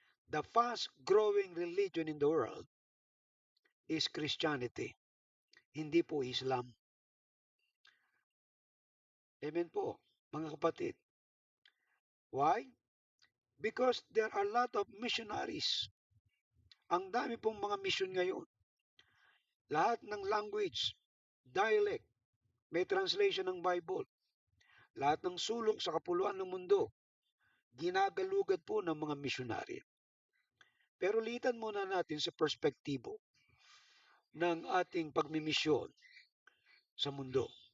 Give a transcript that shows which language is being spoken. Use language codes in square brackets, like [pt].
[en] The fast growing religion in the world is Christianity, [tl] hindi po Islam. Amen po, mga kapatid. [en] Why? Because there are a lot of missionaries. [tl] Ang dami pong mga mission ngayon. Lahat ng language, dialect, may translation ng Bible. Lahat ng sulok sa kapuluan ng mundo, ginagalugad po ng mga missionary. Pero litan muna natin sa perspektibo ng ating pagmimisyon sa mundo.